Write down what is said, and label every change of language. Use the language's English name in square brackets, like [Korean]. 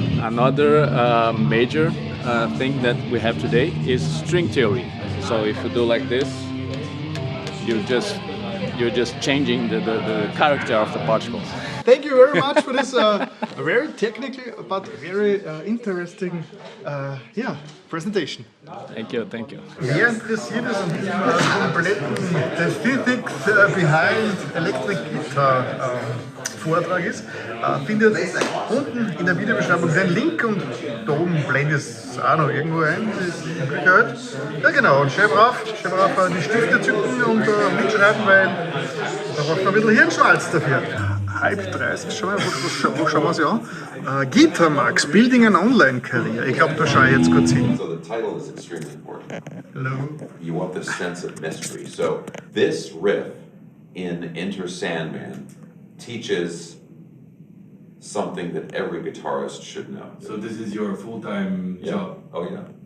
[English] Another major thing that we have today is string theory. So if you do like this, you're just changing the character of the particles. Thank you very much for this very technical but very interesting presentation. Thank you, thank you. [German] Wer interessiert ist an diesem kompletten The Physics Behind Electric Guitar Vortrag ist, findet unten in der Videobeschreibung den Link und da oben blende ich es auch noch irgendwo ein, die Möglichkeit. Ja genau, und schön brav die Stifte zücken und mitschreiben, weil da braucht man ein bisschen Hirnschmalz dafür. 30, schon mal, wo schauen wir uns an? Guitarmax, Building an Online Career. Ich glaube, da schaue ich jetzt kurz hin. [English] So the title is extremely important. Hello. You want this sense of mystery. So this riff in Enter Sandman teaches something that every guitarist should know. So this is your full-time job? Oh yeah.